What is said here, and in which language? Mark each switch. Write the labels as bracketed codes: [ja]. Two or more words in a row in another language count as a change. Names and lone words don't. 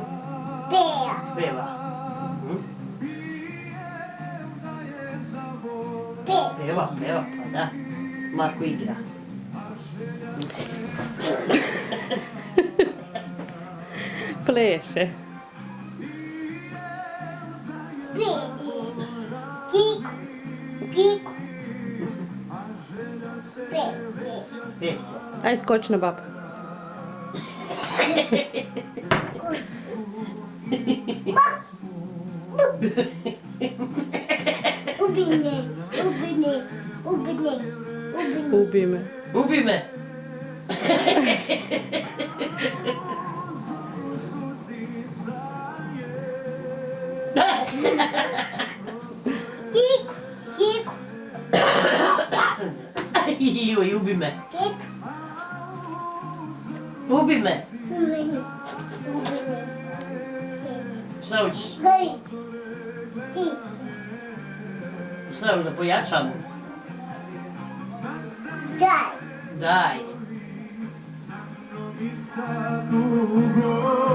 [sr] Pea. Peva. Peva, pa da. Marko igra. Pleše. Kiko. Kiko. Pese. Pese. Aj skoč na babku. Ubi me. Ubi me. Ubi me. Kiko. Joj, ubi me. Kiko. Ubi me. Ubi me. Šta hoćeš? Gori. Ti. Šta hoćeš da pojačamo? Daj. Daj.